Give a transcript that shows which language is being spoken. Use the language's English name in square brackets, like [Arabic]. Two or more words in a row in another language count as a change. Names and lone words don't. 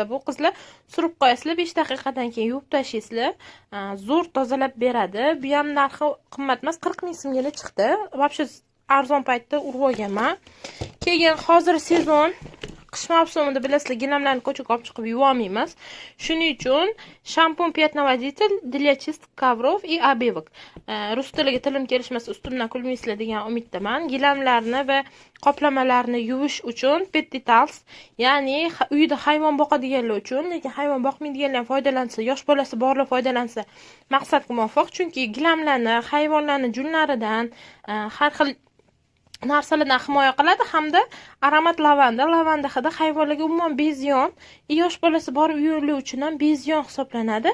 [Uzbek] Bu qizlar surib qo'yasizlar, 5 daqiqadan keyin yuvib tashlaysizlar. Zo'r tozalab beradi. Bu ham narxi qimmat emas, 40 ming so'mga chiqdi. Вообще arzon paytda urib olganman. Keyin hozir sezon qish mavsumida bilasizlar, gilamlarni ko'chaga olib chiqib yuvolmaymiz. Shuning uchun shampun [Russian] пятноводитель для чистки ковров и обивок. [Uzbek] Rus tiliga tilim kelishmasa ustimdan kulmaysizlar degan umiddaman. Gilamlarni va qoplamalarni yuvish uchun Petitals, ya'ni uyda hayvon boqadiganlar uchun, lekin hayvon boqmaydiganlar ham foydalansa, yosh bolasi borlar foydalansa maqsadga muvofiq. Chunki gilamlarni, hayvonlarni junlaridan, har xil narsalardan himoya qiladi hamda aromat lavanda hidi hayvonlarga umuman beziyon, yosh bolasi bor uylar uchun ham beziyon hisoblanadi.